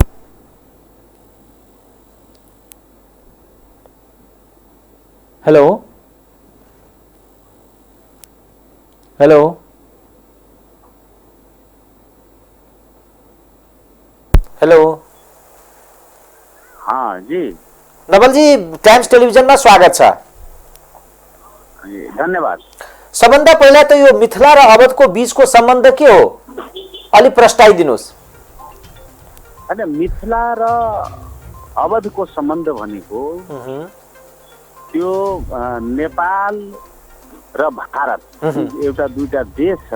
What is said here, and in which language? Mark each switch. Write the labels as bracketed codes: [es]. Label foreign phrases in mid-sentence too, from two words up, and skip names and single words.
[en] hello hello hello. [hi] हाँ जी [ne] नवल जी, टाइम्स टेलिभिजनमा स्वागत छ। धन्यवाद। सबभन्दा पहिला त यो मिथिला र अवधको बीचको सम्बन्ध के हो अलि प्रस्ताइदिनुहोस्। होइन, मिथिला र अवधको सम्बन्ध भनेको त्यो नेपाल र भारत एउटा दुईटा देश छ।